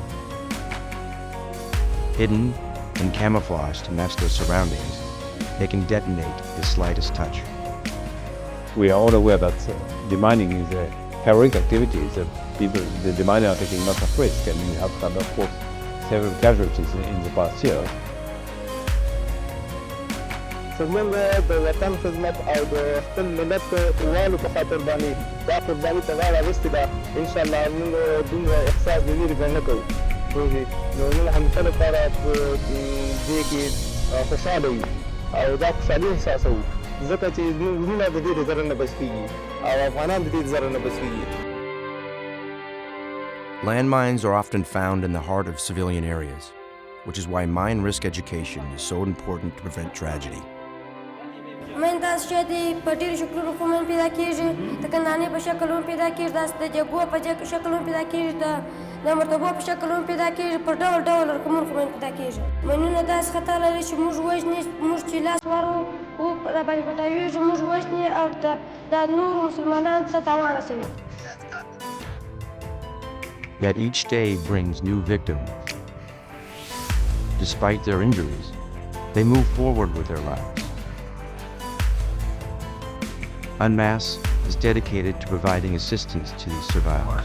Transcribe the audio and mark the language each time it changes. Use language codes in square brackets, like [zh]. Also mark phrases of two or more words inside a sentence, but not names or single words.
[en] Hidden and camouflaged to match their surroundings, they can detonate the slightest touch. We are all aware that demining is a heroic activity. The deminers are taking lots of risk, and we have had, of course, several casualties in the past years. [ps] څرمن د وطن خدمت او د خپل ملت والو په خاطر باندې دا قرباني ته غاړه اخیستې ده انشاءالله موږ دومره احساس د ویرې به نه کوو پوهېږې نو موږ همیشه لپاره په دې کې خوشحاله یو او دا خوشحالي احساسوو ځکه چې زموږ وروڼه د دې د ضرر نه بچ کېږي او افغانان د دې د ضرر نه بچ کېږي. [en] Landmines are often found in the heart of civilian areas, which is why mine risk education is so important to prevent tragedy. [ps] من داسې شی دی په ډېرو شکلونو خو من پیدا کېږي د کندانې په شکل هم پیدا کېږي داسې د جګو په شکل هم پیدا کېږي د مرتبو په شکل هم پیدا کېږي په ډول ډول رقمونو خو من پیدا کېږي. منونه داسې خطر لري چې موږ وژني موږ چې لاس ورو راباندې پټوېږي موږ وژني او د نورو مسلمانانو ته تاوان رسوي. [en] Yet each day brings new victims. Despite their injuries, they move forward with their lives. UNMAS is dedicated to providing assistance to these survivors.